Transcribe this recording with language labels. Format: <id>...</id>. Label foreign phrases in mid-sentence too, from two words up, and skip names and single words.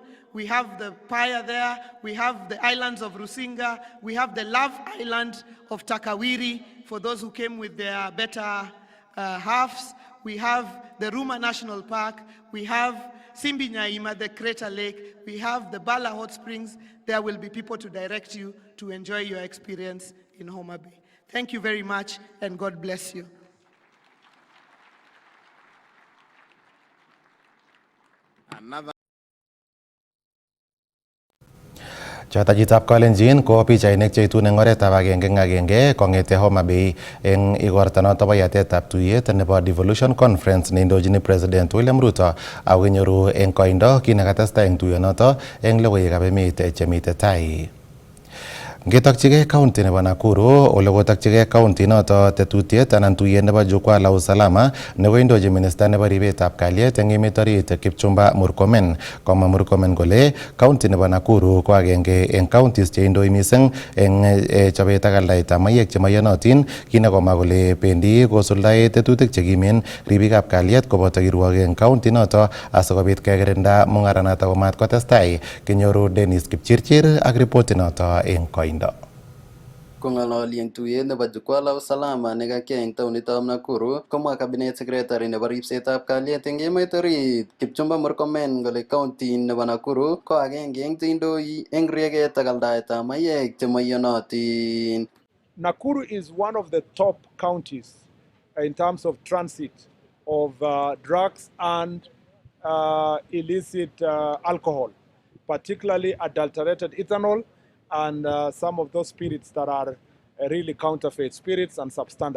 <en>We have the Paya there, we have the islands of Rusinga, we have the Love Island of Takawiri for those who came with their better halves. We have the Ruma National Park, we have Simbi Nyaima, the Crater Lake, we have the Bala Hot Springs. There will be people to direct you to enjoy your experience in Homa Bay. Thank you very much, and God bless you.</en> <kln>Chotajitab Kalenjin ko pichainik cheitun eng oretab agenge kongete Homa Bay eng igorta noto bo yatetab tuyet nebo Devolution Conference neindojini President William Ruto ako kinyoru eng koindo kit nekatestai eng tuyonoto eng logoiwekab emet chemite tai. Ngetokchigei county nebo Nakuru, ole kotokchigei county noto tetutiet anan tuyet nebo</kln> <sw>jukwaa la usalama</sw> <kln>nekoindochi minister nebo ribetab kalyet eng emet orit Kipchumba Murkomen. Komwa Murkomen kole county nebo Nakuru ko agenge eng counties cheindoi mising eng chobet ak aldaetab mayek chemaiyonotin, kinekomwa kole bendi kosuldae tetutik chekimen ribikab kalyet koboto kirwogik eng county noto asikobit kekirinda mung'aranoto komat kotestai. Kinyoru Dennis Kipchirchir ak ripoti noto eng koindo. Kong'alali eng tuyet nebo</kln> <sw>jukwaa la usalama</sw> <kln>nekakiyai eng taonitab Nakuru, komwa</kln> <en>cabinet secretary</en> <kln>nebo ribsetab kalyet eng emet orit Kipchumba Murkomen kole county nebo Nakuru ko agenge eng cheindoi eng rieket ak aldaetab mayek chemaiyonotin.</kln> <en>Nakuru is one of the top counties in terms of transit of drugs and illicit alcohol, particularly adulterated ethanol and some of those spirits that are really counterfeit spirits and substandard.</en>